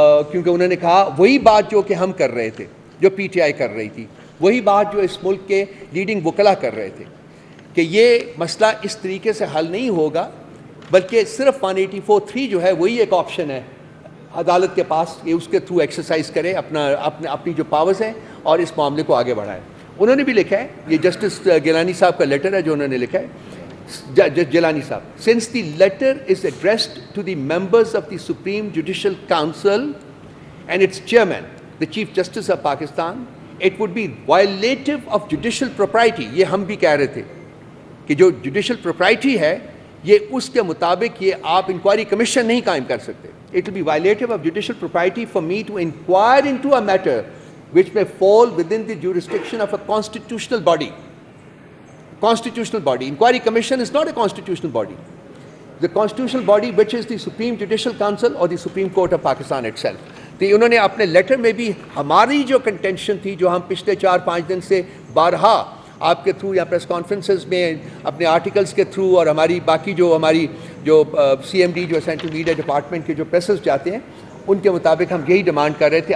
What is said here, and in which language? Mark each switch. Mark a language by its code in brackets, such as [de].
[ur] کیونکہ انہوں نے کہا وہی بات جو کہ ہم کر رہے تھے, جو پی ٹی آئی کر رہی تھی, وہی بات جو اس ملک کے لیڈنگ وکلا کر رہے تھے, کہ یہ مسئلہ اس طریقے سے حل نہیں ہوگا, بلکہ صرف 184(3) جو ہے وہی ایک آپشن ہے عدالت کے پاس کہ اس کے تھرو ایکسرسائز کرے اپنی جو پاورز ہیں اور اس معاملے کو آگے بڑھائے. انہوں نے بھی لکھا ہے, یہ جسٹس گیلانی صاحب کا لیٹر ہے جو انہوں نے لکھا ہے. [en] جیلانی صاحب, since the letter is addressed to the members of the Supreme Judicial Council and its chairman, the Chief Justice of Pakistan, it would be violative of judicial propriety. [ur] یہ ہم بھی کہہ رہے تھے کہ جو جوڈیشل پروپرائٹی ہے, یہ اس کے مطابق یہ آپ انکوائری کمیشن نہیں قائم کر سکتے. [en] It will be violative of judicial propriety for me to inquire into a matter which may fall within the jurisdiction of a constitutional body. Constitutional body. Inquiry Commission is not a constitutional body. The constitutional body, which is the Supreme Judicial Council or the Supreme Court of Pakistan itself. [ur] تو انہوں نے اپنے letter میں بھی ہماری جو contention تھی, جو ہم پچھلے 4-5 دن سے بارہا آپ کے تھرو یا پریس کانفرنسز میں اپنے آرٹیکلز کے تھرو اور ہماری جو سی ایم ڈی جو سینٹرل میڈیا ڈپارٹمنٹ کے جو پریسز جاتے ہیں, ان کے مطابق ہم یہی ڈیمانڈ کر رہے تھے.